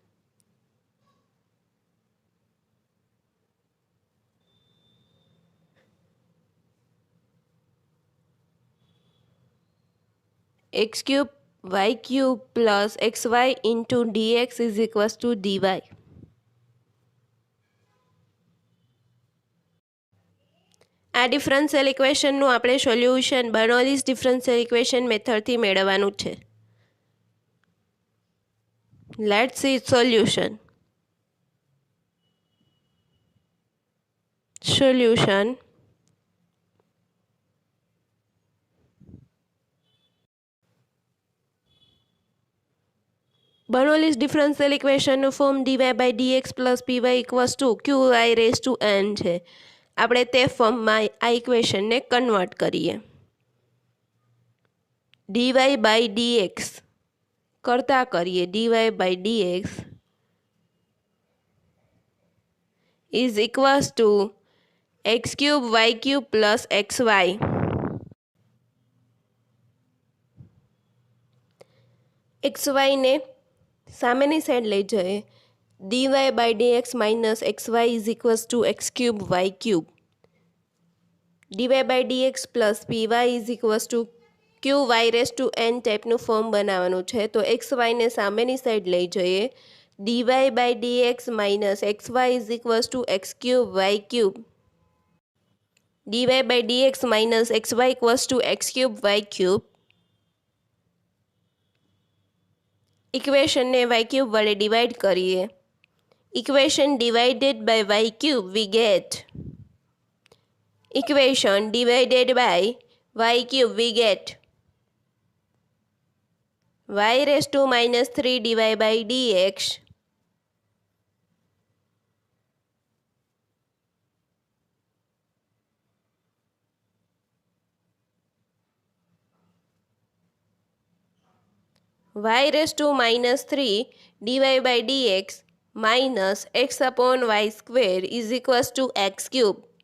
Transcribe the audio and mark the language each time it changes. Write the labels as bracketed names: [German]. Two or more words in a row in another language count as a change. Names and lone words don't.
[English] X cube y cube plus xy into dx is equals to dy. [Gujarati] આ [English] differential equationનું [Gujarati] આપણે સોલ્યુશન [English] Bernoulli's differential equation methodથી [Gujarati] મેળવવાનું છે. [English] let's see solution. સોલ્યુશન Bernoulli's differential equation ફોર્મ dy by dx plus py equals to qy raised to n છે. [Gujarati] આપણે તે ફોર્મમાં આ ઇક્વેશનને કન્વર્ટ કરીએ. [English] dy by dx [Gujarati] કરતા કરીએ [English] dy by dx is equals to x cube y cube plus xy. [Gujarati] xy ને સામેની સાઈડ લઈ જઈએ. [English] dy by dx minus xy is equals to x cube y cube. dy by dx plus py is equals to qy raised to n [Gujarati] ટાઈપનું ફોર્મ બનાવવાનું છે. તો xy ને સામેની સાઈડ લઈ જઈએ. [English] dy by dx minus xy is equals to x cube y cube. dy by dx minus xy equals to x cube y cube. [Gujarati] ઇક્વેશનને [English] y cube [Gujarati] વડે ડિવાઈડ કરીએ. [English] ઇક્વેશન divided by y cube we get. Equation divided by y cube we get y raised to minus 3 dy by dx y raised to minus 3 dy by dx minus x upon y square is equals to x cube.